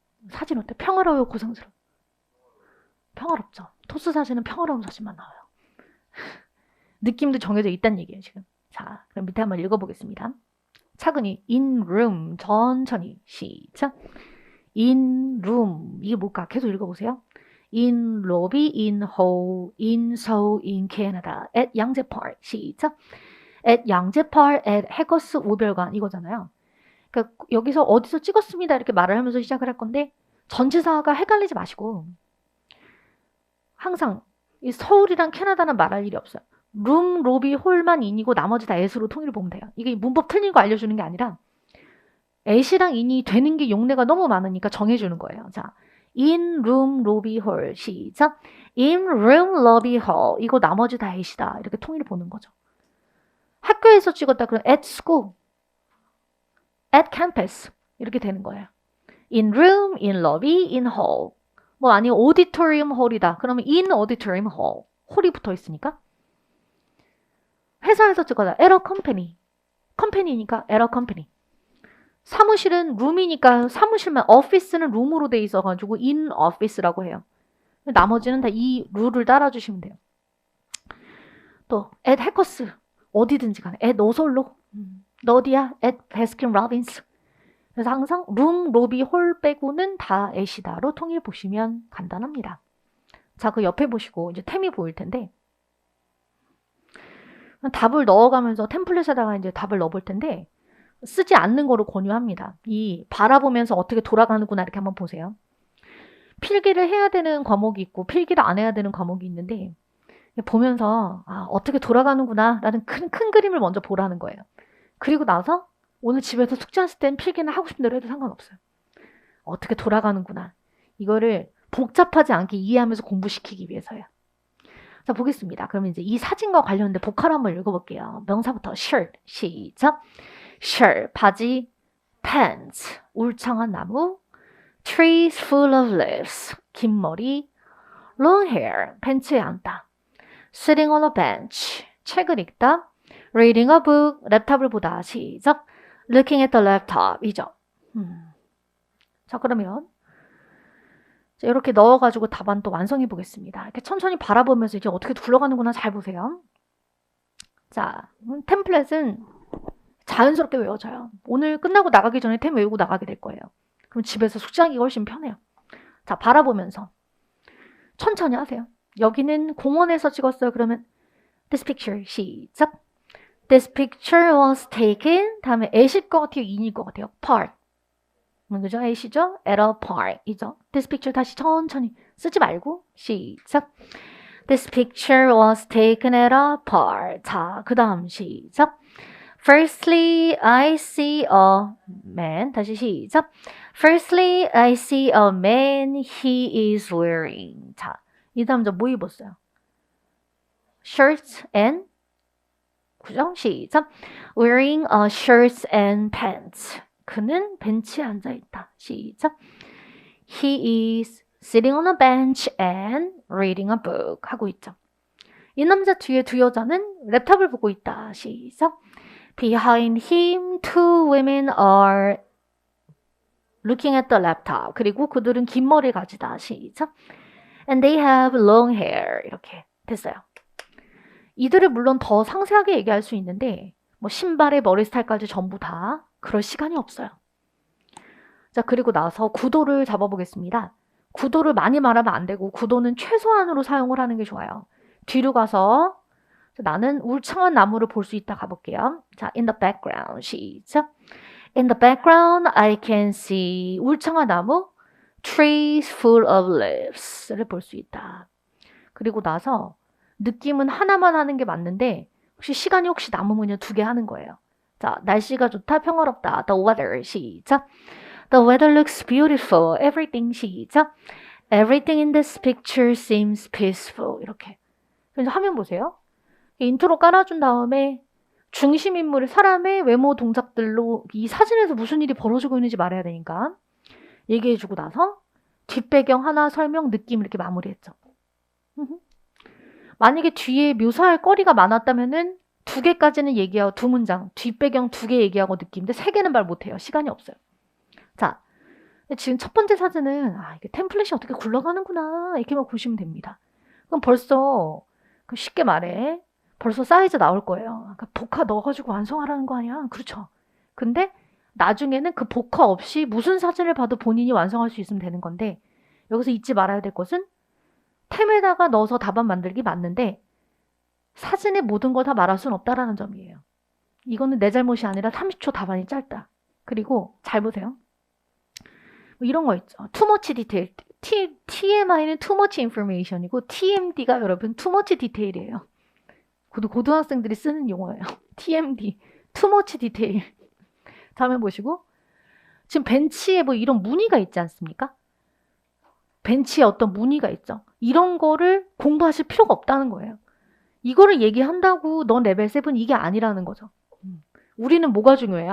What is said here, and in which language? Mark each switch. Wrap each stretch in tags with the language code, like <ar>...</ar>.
<ko>사진 어때? 평화로워요, 고생스러워요. 평화롭죠. 토스 사진은 평화로운 사진만 나와요. 느낌도 정해져 있다는 얘기예요, 지금. 자, 그럼 밑에 한번 읽어보겠습니다. 차근히</ko> <en>in room</en> <ko>천천히 시작.</ko> <en>in room</en> <ko>이게 뭘까? 계속 읽어보세요.</ko> <en>in lobby, in hall, in Seoul, in Canada, at 양재펄</en> <ko>시작.</ko> <en>at 양재펄, at 해거스 오별관</en> <ko>이거잖아요. 그러니까 여기서 어디서 찍었습니다 이렇게 말을 하면서 시작을 할 건데 전치사가 헷갈리지 마시고 항상 이 서울이랑 캐나다는 말할 일이 없어요. 룸, 로비, 홀만 인이고 나머지 다 at으로 통일을 보면 돼요. 이게 문법 틀린 거 알려주는 게 아니라 at이랑 in이 되는 게 용례가 너무 많으니까 정해주는 거예요.</ko> <en>자, in room, lobby, hall 시작. in room, lobby, hall</en> <ko>이거 나머지 다 at이다 이렇게 통일을 보는 거죠. 학교에서 찍었다 그러면</ko> <en>at school, at campus</en> <ko>이렇게 되는 거예요. in room, in lobby, in hall 뭐 아니면 auditorium hall이다 그러면</ko> <en>in auditorium hall</en> <ko>홀이 붙어 있으니까 회사에서 찍어다</ko> <en>at a company</en> <ko>컴퍼니니까 at a company 사무실은 룸이니까 사무실만 office는 룸으로 돼 있어가지고</ko> <en>in office</en> <ko>라고 해요. 나머지는 다 이 룰을 따라주시면 돼요. 또 at 해커스 어디든지 간에 at 노솔로 너 어디야? at 베스킨 로빈스 그래서 항상 룸, 로비, 홀 빼고는 다 at이다로 통일 보시면 간단합니다. 자, 그 옆에 보시고 이제 템이 보일 텐데 답을 넣어가면서 템플릿에다가 이제 답을 넣어볼 텐데 쓰지 않는 거로 권유합니다. 이 바라보면서 어떻게 돌아가는구나 이렇게 한번 보세요. 필기를 해야 되는 과목이 있고 필기를 안 해야 되는 과목이 있는데 보면서 아, 어떻게 돌아가는구나 라는 큰 그림을 먼저 보라는 거예요. 그리고 나서 오늘 집에서 숙제했을 땐 필기는 하고 싶은 대로 해도 상관없어요. 어떻게 돌아가는구나. 이거를 복잡하지 않게 이해하면서 공부시키기 위해서요. 자, 보겠습니다. 그러면 이제 이 사진과 관련된 보컬 한번 읽어볼게요. 명사부터 shirt 시작.</ko> <en>shirt 바지, pants</en> <ko>울창한 나무,</ko> <en>trees full of leaves</en> <ko>긴 머리,</ko> <en>long hair</en> <ko>벤츠에 앉다,</ko> <en>sitting on a bench</en> <ko>책을 읽다,</ko> <en>reading a book</en> <ko>랩탑을 보다 시작.</ko> <en>looking at the laptop 이죠.</en> <ko>자, 그러면 이렇게 넣어가지고 답안 또 완성해 보겠습니다. 이렇게 천천히 바라보면서 이제 어떻게 굴러가는구나 잘 보세요. 자, 템플릿은 자연스럽게 외워져요. 오늘 끝나고 나가기 전에 템 외우고 나가게 될 거예요. 그럼 집에서 숙제하기가 훨씬 편해요. 자, 바라보면서 천천히 하세요. 여기는 공원에서 찍었어요. 그러면</ko> <en>this picture</en> <ko>시작.</ko> <en>This picture was taken</en> <ko>다음에 at일 것 같아요? in일 것 같아요? park. 그죠? at이죠?</ko> <en>at a park</en> <ko>이죠.</ko> <en>This picture</en> <ko>다시 천천히 쓰지 말고 시작.</ko> <en>This picture was taken at a park.</en> <ko>자, 그 다음 시작.</ko> <en>Firstly, I see a man.</en> <ko>다시 시작.</ko> <en>Firstly, I see a man. He is wearing.</en> <ko>자, 이 다음 저 뭐 입었어요?</ko> <en>Shirts and</en> <ko>그죠? 시작.</ko> <en>Wearing a shirts and pants.</en> <ko>그는 벤치에 앉아 있다. 시작.</ko> <en>He is sitting on a bench and reading a book.</en> <ko>하고 있죠. 이 남자 뒤에 두 여자는 랩탑을 보고 있다. 시작.</ko> <en>Behind him, two women are looking at the laptop.</en> <ko>그리고 그들은 긴 머리를 가지다.</ko> <en>시작. And they have long hair.</en> <ko>이렇게 됐어요. 이들을 물론 더 상세하게 얘기할 수 있는데 뭐 신발에 머리 스타일까지 전부 다 그럴 시간이 없어요. 자, 그리고 나서 구도를 잡아보겠습니다. 구도를 많이 말하면 안 되고 구도는 최소한으로 사용을 하는 게 좋아요. 뒤로 가서 나는 울창한 나무를 볼 수 있다 가볼게요.</ko> <en>자, in the background 시작. In the background I can see</en> <ko>울창한 나무</ko> <en>trees full of leaves</en> <ko>를 볼 수 있다. 그리고 나서 느낌은 하나만 하는 게 맞는데 혹시 시간이 혹시 남으면 두 개 하는 거예요. 자, 날씨가 좋다, 평화롭다.</ko> <en>The weather</en> <ko>시작.</ko> <en>The weather looks beautiful. Everything 시작. Everything in this picture seems peaceful.</en> <ko>이렇게. 그래서 화면 보세요. 인트로 깔아준 다음에 중심 인물의 사람의 외모 동작들로 이 사진에서 무슨 일이 벌어지고 있는지 말해야 되니까 얘기해주고 나서 뒷배경 하나 설명 느낌 이렇게 마무리했죠. 만약에 뒤에 묘사할 거리가 많았다면은 두 개까지는 얘기하고 두 문장, 뒷배경 두 개 얘기하고 느낌인데 세 개는 말 못해요. 시간이 없어요. 자, 지금 첫 번째 사진은 이게 템플릿이 어떻게 굴러가는구나 이렇게만 보시면 됩니다. 그럼 벌써 쉽게 말해 벌써 사이즈 나올 거예요. 그러니까 복화 넣어가지고 완성하라는 거 아니야? 그렇죠. 근데 나중에는 그 복화 없이 무슨 사진을 봐도 본인이 완성할 수 있으면 되는 건데 여기서 잊지 말아야 될 것은 템에다가 넣어서 답안 만들기 맞는데 사진의 모든 걸 다 말할 수는 없다라는 점이에요. 이거는 내 잘못이 아니라 30초 답안이 짧다. 그리고 잘 보세요. 뭐 이런 거 있죠.</ko> <en>too much detail. TMI는 too much information이고 TMD가</en> <ko>여러분</ko> <en>too much detail이에요.</en> <ko>고등학생들이 쓰는 용어예요.</ko> <en>TMD. too much detail.</en> <ko>다음에 보시고 지금 벤치에 뭐 이런 무늬가 있지 않습니까? 벤치에 어떤 무늬가 있죠. 이런 거를 공부하실 필요가 없다는 거예요. 이거를 얘기한다고 넌 레벨 7 이게 아니라는 거죠. 우리는 뭐가 중요해요?</ko>